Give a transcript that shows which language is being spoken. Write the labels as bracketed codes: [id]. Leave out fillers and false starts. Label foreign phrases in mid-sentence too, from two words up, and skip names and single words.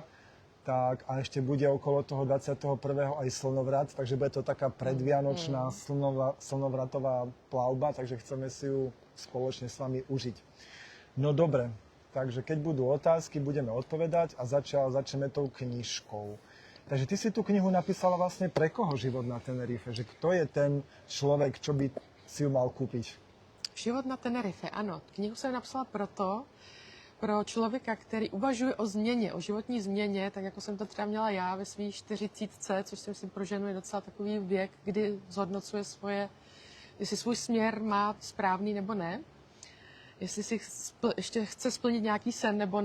[sk] Tak, a ešte bude okolo toho 21. aj slnovrat, takže bude to taká predvianočná slnovratová plavba, takže chceme si ju spoločne s vami užiť. No dobre, takže keď budú otázky, budeme odpovedať a začneme tou knižkou. Takže ty si tú knihu napísala vlastne pre koho Život na Tenerife? Že kto je ten človek, čo by si ju mal kúpiť? Život na Tenerife, [cs] ano. Knihu jsem napsala pro člověka, který uvažuje o změně, o životní změně, tak jako jsem to třeba měla já ve svých 40, což si myslím pro ženu je docela takový věk, kdy zhodnocuje jestli svůj směr má správný nebo ne, jestli si ještě chce splnit nějaký sen nebo ne.